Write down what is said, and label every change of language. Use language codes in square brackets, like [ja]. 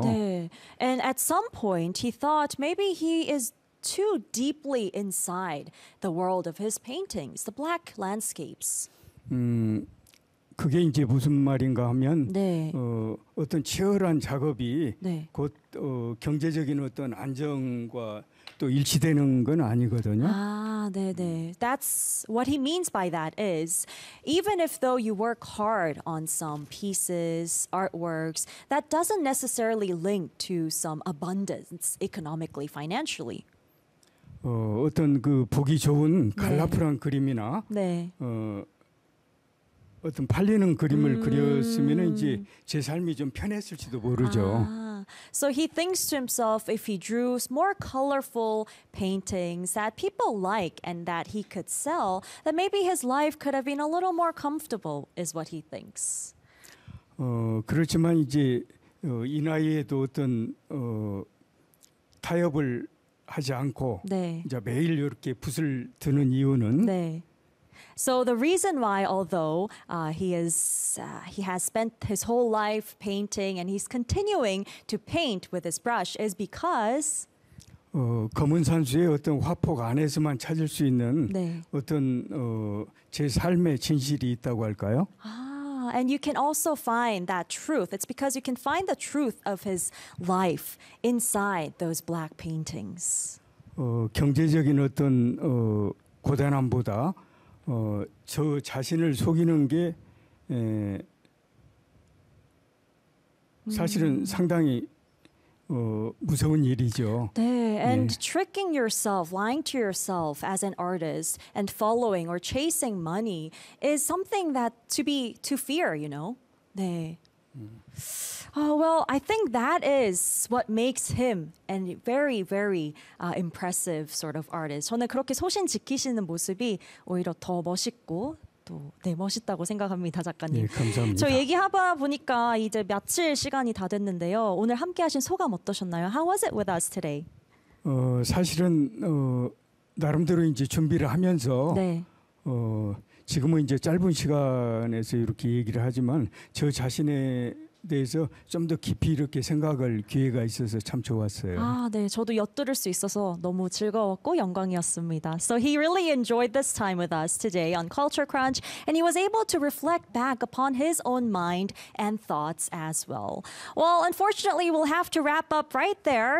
[ko] 네. [en] And at some point, he thought maybe he is too deeply inside the world of his paintings, the black landscapes. [ko] 그게 이제 무슨 말인가 하면 네. 어떤 치열한 작업이 네. 곧 경제적인 어떤 안정과 또 일치되는 건 아니거든요. 아, 네, 네. [en] That's what he means by that is, even if though you work hard on some pieces, artworks, that doesn't necessarily link to some abundance economically, financially. [ko] 어떤 그 보기 좋은 컬러풀한 네. 그림이나 네. 어떤 팔리는 그림을 그렸으면은 이제 제 삶이 좀 편했을지도 모르죠. 아. [en] So he thinks to himself, if he drew more colorful paintings that people like and that he could sell, that maybe his life could have been a little more comfortable, is what he thinks. [ko] 그렇지만 이제 이 나이에도 어떤 타협을 하지 않고 네. 이제 매일 이렇게 붓을 드는 이유는. 네. [en] So the reason why, although he has spent his whole life painting and he's continuing to paint with his brush, is because [ko] 검은 산수의 어떤 화폭 안에서만 찾을 수 있는 네. 어떤 제 삶의 진실이 있다고 할까요? [en] And you can also find that truth. It's because you can find the truth of his life inside those black paintings. [ko] 경제적인 어떤 고단함보다 저 자신을 속이는 게 사실은 상당히 무서운 일이죠. 네, and 네. [en] tricking yourself, lying to yourself as an artist, and following or chasing money is something that to fear, you know. [ko] 네. [en] Well, I think that is what makes him a very, very impressive sort of artist. [ko] 저는 그렇게 소신 지키시는 모습이 오히려 더 멋있고 또 네, 멋있다고 생각합니다, 작가님. 네, 감사합니다. 저 얘기하다 보니까 이제 며칠 시간이 다 됐는데요. 오늘 함께하신 소감 어떠셨나요? [en] How was it with us today? [ko] 사실은 나름대로 이제 준비를 하면서 네. 지금은 이제 짧은 시간에서 이렇게 얘기를 하지만 저 자신에 대해서 좀 더 깊이 이렇게 생각할 기회가 있어서 참 좋았어요. 아, 네. 저도 엿들을 수 있어서 너무 즐거웠고 영광이었습니다. [en] So he really enjoyed this time with us today on Culture Crunch and he was able to reflect back upon his own mind and thoughts as well. Well, unfortunately, we'll have to wrap up right there.